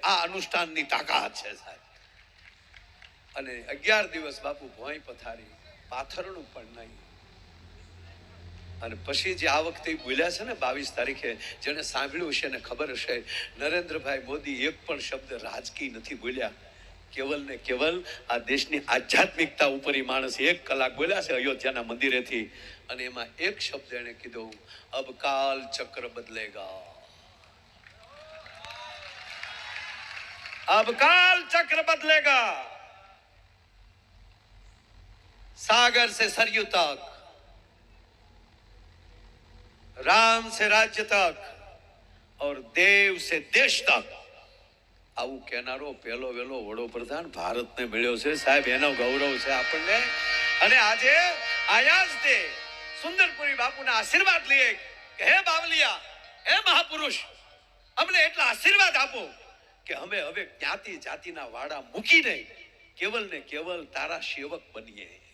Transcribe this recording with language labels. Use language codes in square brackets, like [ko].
[gu] આ અનુષ્ઠાનની તાકાત છે સાહેબ. અને 11 દિવસ બાપુ ભોંય પથારી, પાથરણું પણ નહીં. અને પછી જે આ વખતે બોલ્યા છે ને 22 તારીખે, જેને સાંભળ્યું હશે ને ખબર હશે, નરેન્દ્રભાઈ મોદી એક પણ શબ્દ રાજકીય નથી બોલ્યા. કેવલ ને કેવલ આ દેશની આધ્યાત્મિકતા ઉપર ઈ માણસ 1 કલાક બોલ્યા છે અયોધ્યાના મંદિરેથી. અને એમાં એક શબ્દ એને કીધો, [hi] અબ કાલ ચક્ર બદલેગા, अब काल चक्र बदलेगा, सागर से सरयू तक, राम से राज्य तक और देव से देश तक. [gu] આવું કહેનારો પહેલો વેલો વડોપ્રધાન ભારતને મળ્યો છે સાહેબ. એનો ગૌરવ છે આપણને. અને આજે આયા જ તે સુંદરપુરી બાપુના આશીર્વાદ લઈએ કે હે બાવલિયા, હે મહાપુરુષ, અમને એટલા આશીર્વાદ આપો કે અમે હવે જ્ઞાતિ જાતિના વાડા મૂકીને કેવલ ને કેવલ તારા સેવક બનીએ.